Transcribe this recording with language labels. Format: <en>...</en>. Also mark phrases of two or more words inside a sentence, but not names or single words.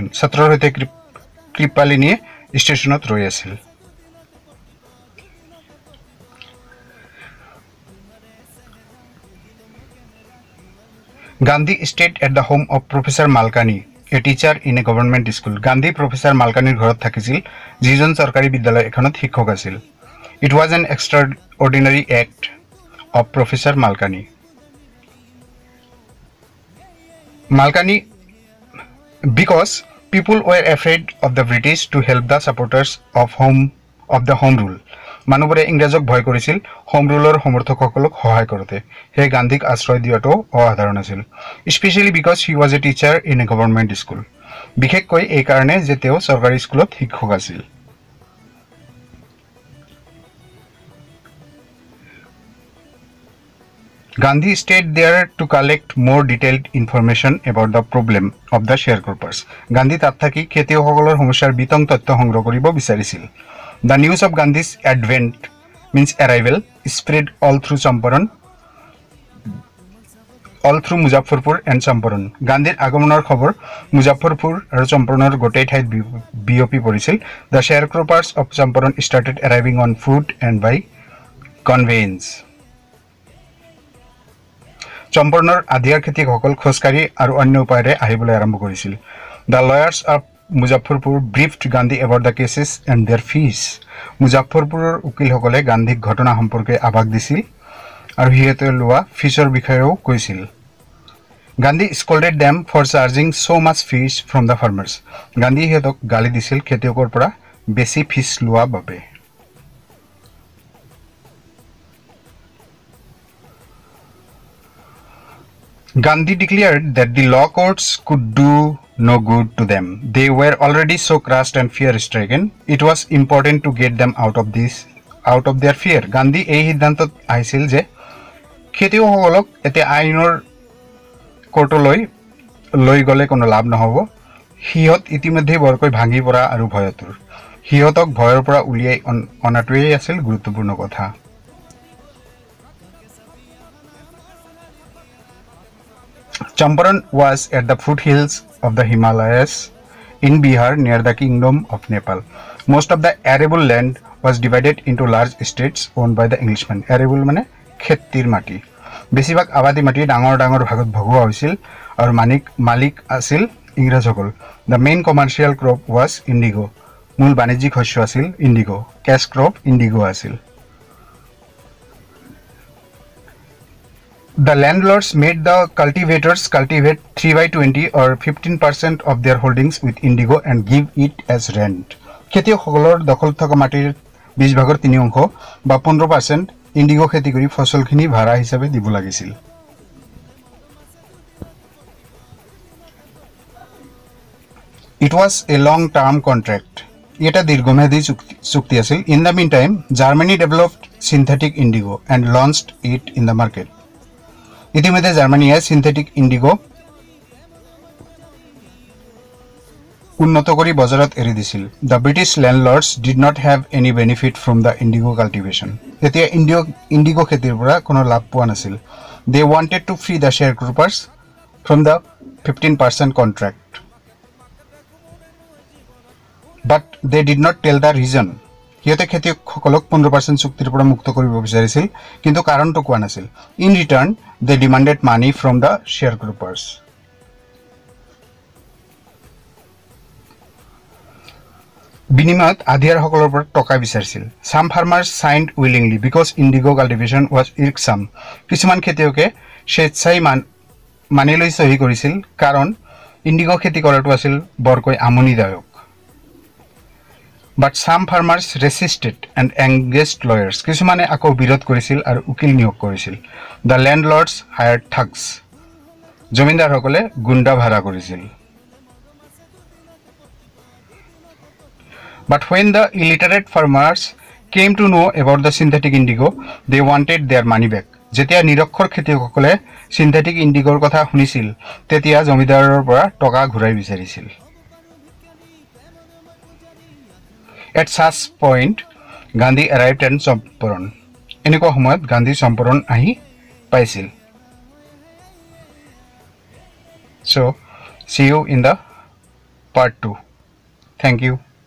<as>সাতৰৰ হৈতে কৃপালিনী ষ্টেচনত ৰৈ আছিল.</as> <en>Gandhi stayed at the home of Professor Malkani, a teacher in a government school.</en> <as>Gandhi Professor Malkanir ঘৰত থাকিছিল যিজন চৰকাৰী বিদ্যালয় এখনত শিক্ষক আছিল.</as> <en>It was an extraordinary act of Professor Malkani. Because people were afraid of the British to help the supporters of the home rule.</en> <as>মানুহবোৰে ইংৰাজক ভয় কৰিছিল</as> <en>home rule</en> <as>সমৰ্থকসকলক সহায় কৰোতে। হে গান্ধীক আশ্ৰয় দিয়াটো অসাধাৰণ আছিল,</as> <en>especially because he was a teacher in a government school.</en> <as>বিশেষকৈ এই কাৰণে যে তেওঁ চৰকাৰী স্কুলত শিক্ষক আছিল।</as> <en>Gandhi stayed there to collect more detailed information about the problem of the sharecroppers.</en> <as>Gandhi তাত থাকি খেতিয়কসকলৰ সমস্যাৰ বিতং তথ্য সংগ্ৰহ কৰিব বিচাৰিছিল।</as> <en>The news of Gandhi's advent means arrival spread all through Muzaffarpur and Champaran.</en> <as>Gandhir আগমনৰ খবৰ মুজাফৰপুৰ আৰু চম্পাৰণৰ গোটেই ঠাইত বিয়পি পৰিছিল।</as> <en>The sharecroppers of Champaran started arriving on foot and by conveyance.</en> <as>চম্পাৰণৰ আধিয়াৰ খেতিয়কসকল খোজকাঢ়ি আৰু অন্য উপায়েৰে আহিবলৈ আৰম্ভ কৰিছিল।</as> <en>The lawyers of Muzaffarpur briefed Gandhi about the cases and their fees.</en> <as>মুজাফৰপুৰৰ উকিলসকলে গান্ধীক ঘটনা সম্পৰ্কে আভাস দিছিল আৰু সিহঁতে লোৱা ফিছৰ বিষয়েও কৈছিল।</as> <en>Gandhi scolded them for charging so much fees from the farmers.</en> <as>গান্ধী সিহঁতক গালি দিছিল খেতিয়কৰ পৰা বেছি ফিছ লোৱা বাবে।</as> <en>Gandhi declared that the law courts could do no good to them. They were already so crushed and fear-stricken. It was important to get them out of their fear.</en> <as>Gandhi এই সিদ্ধান্তত আহিছিল যে খেতিয়কসকলক এতিয়া আইনৰ কোৰ্টলৈ লৈ গ'লে কোনো লাভ নহ'ব। সিহঁত ইতিমধ্যে বৰকৈ ভাঙি পৰা আৰু ভয়তুৰ। সিহঁতক ভয়ৰ পৰা উলিয়াই অনাটোৱেই আছিল গুৰুত্বপূৰ্ণ কথা।</as> <en>Champaran was at the foothills of the Himalayas in Bihar near the Kingdom of Nepal. Most of the arable land was divided into large estates owned by the Englishmen.</en> <as>Arable মানে খেতিৰ মাটি। বেছিভাগ আবাদী মাটি ডাঙৰ ডাঙৰ ভাগত ভগোৱা হৈছিল আৰু মালিক আছিল ইংৰাজসকল।</as> <en>The main commercial crop was indigo.</en> <as>মূল বাণিজ্যিক শস্য আছিল indigo.</as> <en>Cash crop indigo</en> <as>আছিল।</as> <en>The landlords made the cultivators cultivate 3/20 or 15% of their holdings with indigo and give it as rent.</en> <as>খেতিয়কসকলৰ দখল থকা মাটিৰ 20 ভাগৰ 3 অংশ বা 15% ইন্ডিগো খেতি কৰি ফসলখিনি ভাড়া হিচাপে দিব লাগিছিল।</as> <en>It was a long-term contract.</en> <as>এটা দীর্ঘমেয়াদী চুক্তি আছিল।</as> <en>In the meantime, Germany developed synthetic indigo and launched it in the market.</en> <as>ইতিমধ্যে জার্মানিয়ে</as> <en>synthetic indigo</en> <as>উন্নত কৰি বজাৰত এৰি দিছিল।</as> <en>The British landlords did not have any benefit from the indigo cultivation.</en> <as>এতিয়া ইন্ডিগো খেতিৰ পৰা কোনো লাভ পোৱা নাছিল।</as> <en>They wanted to free the sharecroppers from the 15% contract. But they did not tell the reason.</en> <as>সিহঁতে খেতিয়কসকলক 15% চুক্তিৰ পৰা মুক্ত কৰিব বিচাৰিছিল কিন্তু কাৰণটো কোৱা নাছিল।</as> <en>In return, they demanded money from the sharecroppers.</en> <as>বিনিময়ত আধিয়াৰসকলৰ পৰা টকা বিচাৰিছিল।</as> <en>Some farmers signed willingly because indigo cultivation was irksome.</en> <as>কিছুমান খেতিয়কে স্বেচ্ছাই মানি লৈ সহি কৰিছিল কাৰণ ইন্ডিগো খেতি কৰাটো আছিল বৰকৈ আমনিদায়ক।</as> <en>But some farmers resisted and engaged lawyers.</en> <as>কিছুমানে আকৌ বিৰোধ কৰিছিল আৰু উকিল নিয়োগ কৰিছিল।</as> <en>The landlords hired thugs.</en> <as>জমিদাৰসকলে গুণ্ডা ভাড়া কৰিছিল।</as> <en>But when the illiterate farmers came to know about the synthetic indigo, they wanted their money back.</en> <as>যেতিয়া নিৰক্ষৰ খেতিয়কসকলে</as> <en>synthetic indigo</en> <as>কথা শুনিছিল তেতিয়া জমিদাৰৰ পৰা টকা ঘূৰাই বিচাৰিছিল।</as> <en>At such point, Gandhi arrived at Champaran.</en> <as>এনেকুৱা সময়ত গান্ধী চম্পৰণ আহি পাইছিল।</as> <en>So, see you in the part 2. Thank you.</en>